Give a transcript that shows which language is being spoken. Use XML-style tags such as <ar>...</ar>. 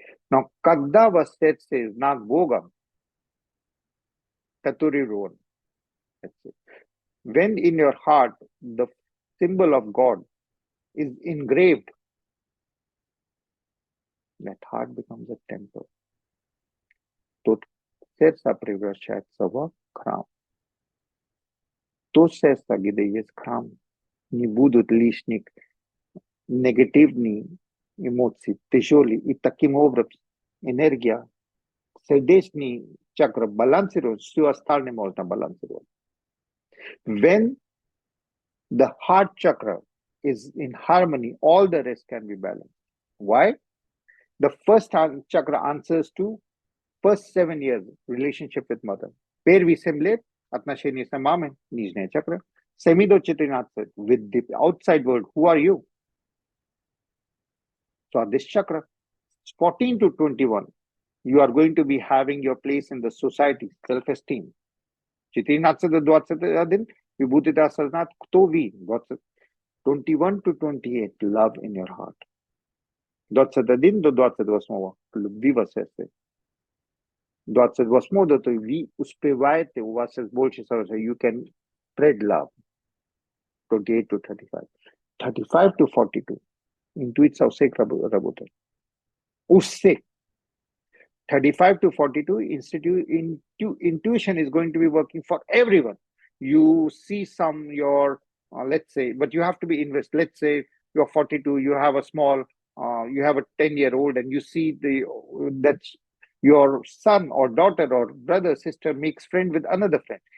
<ru>Но когда во сердце знак Бога, татуирован,</ru> <en>when in your heart the symbol of God is engraved, that heart becomes a temple.</en> <ru>То сердце превращается в храм. То сердце, где есть храм, не будут лишних негативных эмоций, тяжелые. И таким образом энергия, сердечный чакра балансирует, все остальное можно балансировать.</ru> <en>When the heart chakra is in harmony, all the rest can be balanced. Why? The first chakra answers to first 7 years relationship with mother.</en> <ru>Первый 7 лет отношения с мамой, нижняя чакра.</ru> <en>7 до 14 with the outside world. Who are you? So this chakra, 14 to 21, you are going to be having your place in the society, self-esteem.</en> <ru>14 до 21 вы будете осознать, кто вы.</ru> <en>21 to 28, love in your heart.</en> <ru>21 до 28, любви во сердце. 28 до то вы успеваете, у вас есть больше совершенно,</ru> <en>you can spread love. 28 to 35.</en> <ru>35 to 42, интуиция у всех работает. У всех.</ru> <en>35 to 42, intuition is going to be working for everyone. You see let's say, but you have to be invested. Let's say you're 42, you have a small, you have a 10-year-old and you see that your son or daughter or brother, sister makes friend with another friend.</en>